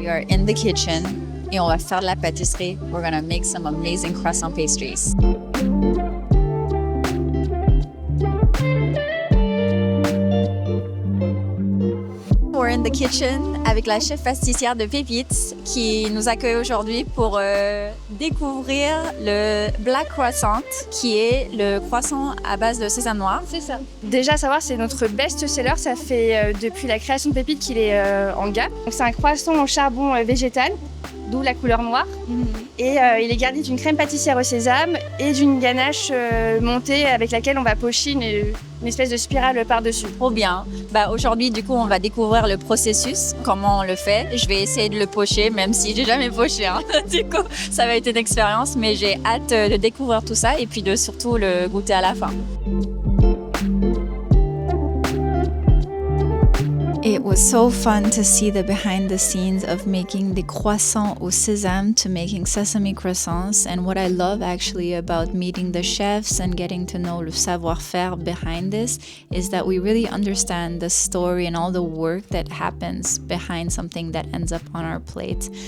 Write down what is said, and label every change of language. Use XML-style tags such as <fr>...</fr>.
<en>In the kitchen</en> <fr>et on va faire de la pâtisserie.</fr> <en>We're gonna make some amazing croissant pastries. We're in the kitchen</en> <fr>avec la chef pâtissière de Pépites qui nous accueille aujourd'hui pour découvrir le black croissant qui est le croissant à base de sésame noir. C'est ça. Déjà à savoir, c'est notre best-seller. Ça fait depuis la création de Pépites qu'il est en gamme. Donc c'est un croissant au charbon végétal, d'où la couleur noire. Et il est garni d'une crème pâtissière au sésame et d'une ganache montée avec laquelle on va pocher une espèce de spirale par-dessus. Trop bien. Aujourd'hui, du coup, on va découvrir le processus, comment on le fait. Je vais essayer de le pocher, même si j'ai jamais poché. Du coup, ça va être une expérience, mais j'ai hâte de découvrir tout ça et puis de surtout le goûter à la fin.</fr> <en>It was so fun to see the behind the scenes of making the croissant au sésame to making sesame croissants. And what I love actually about meeting the chefs and getting to know le savoir-faire behind this is that we really understand the story and all the work that happens behind something that ends up on our plate.</en>